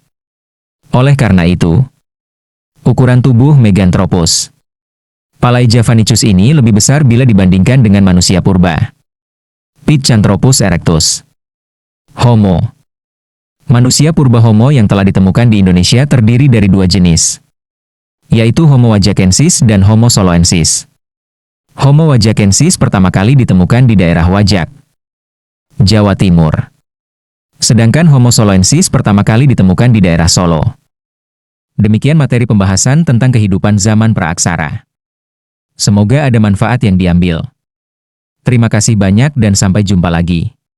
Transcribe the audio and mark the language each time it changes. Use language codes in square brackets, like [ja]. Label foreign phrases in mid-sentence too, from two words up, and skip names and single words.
[id] Oleh karena itu, ukuran tubuh Meganthropus palaojavanicus ini lebih besar bila dibandingkan dengan manusia purba Pithecanthropus erectus. Homo. Manusia purba Homo yang telah ditemukan di Indonesia terdiri dari 2 jenis, yaitu Homo wajakensis dan Homo soloensis. Homo wajakensis pertama kali ditemukan di daerah Wajak, Jawa Timur. Sedangkan Homo soloensis pertama kali ditemukan di daerah Solo. Demikian materi pembahasan tentang kehidupan zaman praaksara. Semoga ada manfaat yang diambil. Terima kasih banyak dan sampai jumpa lagi.